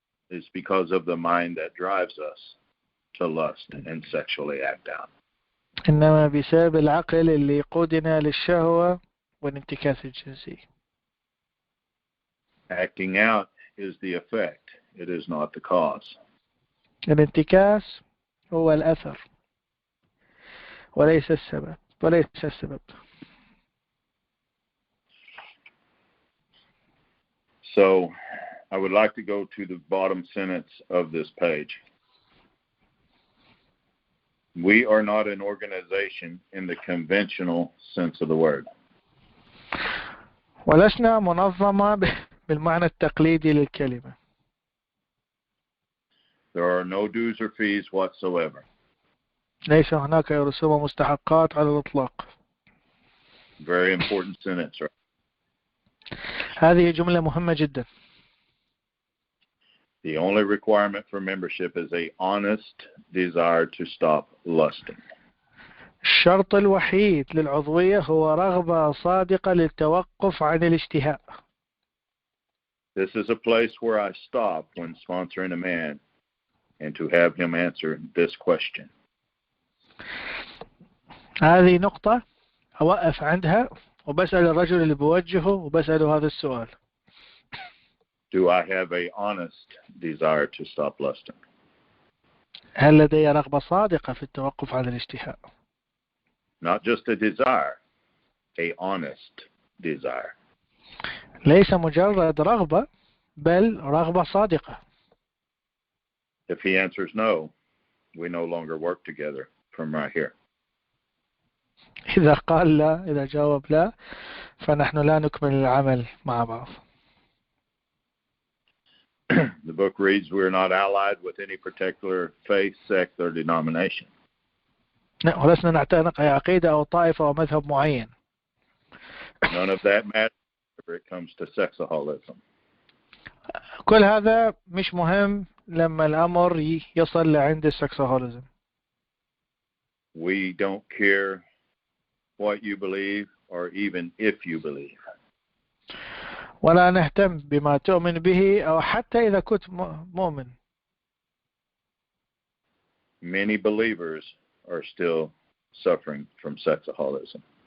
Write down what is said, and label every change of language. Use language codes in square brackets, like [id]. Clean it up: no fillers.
[en] It's because of the mind that drives us to lust and sexually act out. [ar] إنما بسبب العقل اللي يقودنا للشهوة والانتكاس الجنسي. [en] Acting out is the effect. It is not the cause. [ar] الانتكاس هو الأثر وليس السبب. [en] So, I would like to go to the bottom sentence of this page. We are not an organization in the conventional sense of the word. [ar] ولسنا منظمة بالمعنى التقليدي للكلمة. [en] There are no dues or fees whatsoever. [ar] ليس هناك رسوم ومستحقات على الإطلاق. [en] Very important sentence, right? [ar] هذه جملة مهمة جدا. [en] The only requirement for membership is a honest desire to stop lusting. [ar] الشرط الوحيد للعضوية هو رغبة صادقة للتوقف عن الاشتهاء. [en] This is a place where I stop when sponsoring a man and to have him answer this question. [ar] هذه نقطة أوقف عندها وبسأل الرجل اللي بوجهه وبسأله هذا السؤال. [en] Do I have a honest desire to stop lusting? [ar] هل لدي رغبة صادقة في التوقف عن الاشتهاء؟ [en] Not just a desire, a honest desire. [ar] ليس مجرد رغبة بل رغبة صادقة. [en] If he answers no, we no longer work together from right here. [ar] إذا قال لا، إذا جاوب لا، فنحن لا نكمل العمل مع بعض. [en] The book reads, we are not allied with any particular faith, sect, or denomination. [ar] ولسنا نعتنق أي عقيدة أو طائفة أو مذهب معين. [en] None of that matters whenever it comes to sexaholism. [ar] كل هذا مش مهم لما الأمر يصل لعند السكسaholicism. [en] We don't care what you believe or even if you believe. [ar] ولا نهتم بما تؤمن به أو حتى إذا كنت مؤمن. [en] many believers are still suffering from sexaholism.